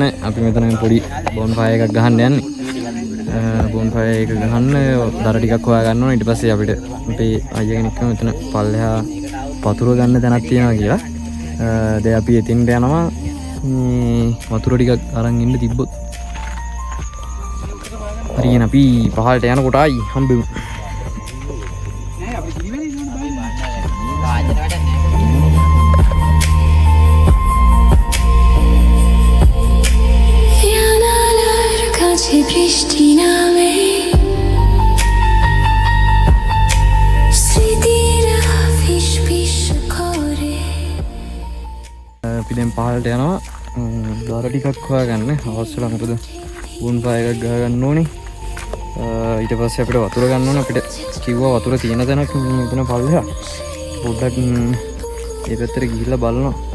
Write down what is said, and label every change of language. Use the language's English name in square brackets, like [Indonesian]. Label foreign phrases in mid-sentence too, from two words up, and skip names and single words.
[Sinhala] අපි මෙතන පොඩි බොන්ෆයර් එකක් ගහන්න යන්නේ. බොන්ෆයර් එක ගහන්න දර ටිකක් හොයා ගන්න ඕනේ. ඊට පස්සේ අපිට අපේ අයියා කෙනෙක් මෙතන පල්ලෙහා වතුර ගන්න තැනක් තියෙනවා කියලා. දැන් අපි එතින්ට යනවා. වතුර ටිකක් අරන් ඉන්න තිබ්බොත්. හරියන අපි පහළට යනකොට ආයි හම්බෙමු. [Bangla] বৃষ্টি নামে স্মৃতিরা ফিস ফিস করে [Sinhala] අපි දැන් පහළට යනවා. දර ටිකක් හොයාගන්න අවශ්‍යලා මොකද බොන්ෆයර් එකක් ගහ ගන්න ඕනේ. ඊට පස්සේ අපිට වතුර ගන්න ඕනේ. අපිට කිව්වා වතුර තියෙන තැනක් මෙතන පල්ලෙහා. පොඩ්ඩක් ඒ පැත්තට ගිහිල්ලා බලනවා.